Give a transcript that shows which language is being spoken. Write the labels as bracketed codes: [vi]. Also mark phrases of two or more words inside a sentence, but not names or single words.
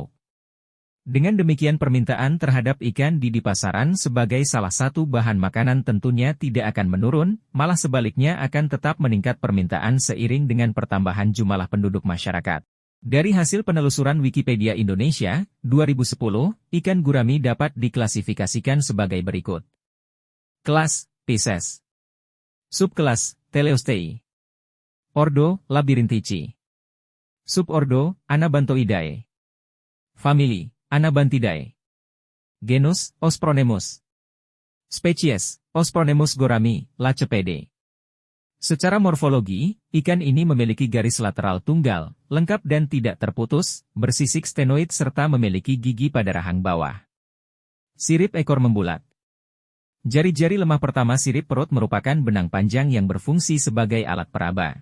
[id] Dengan demikian permintaan terhadap ikan di pasaran sebagai salah satu bahan makanan tentunya tidak akan menurun, malah sebaliknya akan tetap meningkat permintaan seiring dengan pertambahan jumlah penduduk masyarakat. Dari hasil penelusuran Wikipedia Indonesia, 2010, ikan gurami dapat diklasifikasikan sebagai berikut. Kelas, Pisces. Subkelas, Teleostei. Ordo, Labyrinthidae. Subordo, Anabantoidae. Famili, Anabantidae. Genus, Ospronemus. Spesies, Ospronemus gourami, lacepede. Secara morfologi, ikan ini memiliki garis lateral tunggal, lengkap dan tidak terputus, bersisik stenoid serta memiliki gigi pada rahang bawah. Sirip ekor membulat. Jari-jari lemah pertama sirip perut merupakan benang panjang yang berfungsi sebagai alat peraba.